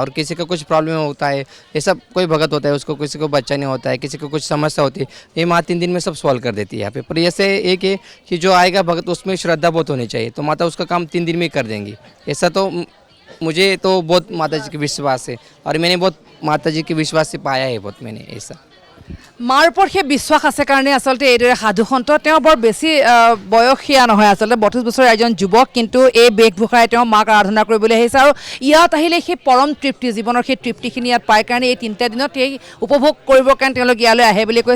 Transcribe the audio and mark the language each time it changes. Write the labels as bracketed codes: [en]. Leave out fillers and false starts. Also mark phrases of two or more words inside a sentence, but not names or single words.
[hi] और किसी का कुछ प्रॉब्लम होता है, ये सब कोई भगत होता है उसको किसी को बच्चा नहीं होता है, किसी को कुछ समस्या होती है, ये माँ 3 दिन में सब सॉल्व कर देती है यहाँ पे। पर ऐसे एक है कि जो आएगा भगत उसमें श्रद्धा बहुत होनी चाहिए, तो माता उसका काम 3 दिन में कर देंगी। ऐसा तो मुझे तो बहुत माता जी के विश्वास है और मैंने बहुत माता जी के विश्वास से पाया है बहुत मैंने ऐसा। [as] মাৰ ওপৰত সেই বিশ্বাস আছে কাৰণে আচলতে এইদৰে সাধুসন্ত তেওঁ বৰ বেছি বয়সীয়া নহয়, আচলতে 32 বছৰীয়া এজন যুৱক, কিন্তু এই বেশভূষাৰে তেওঁ মাক আৰাধনা কৰিবলৈ আহিছে আৰু ইয়াত আহিলে সেই পৰম তৃপ্তি, জীৱনৰ সেই তৃপ্তিখিনি ইয়াত পায় কাৰণে এই 3টা দিনত এই উপভোগ কৰিবৰ কাৰণে তেওঁলোক ইয়ালৈ আহে বুলি কৈছে।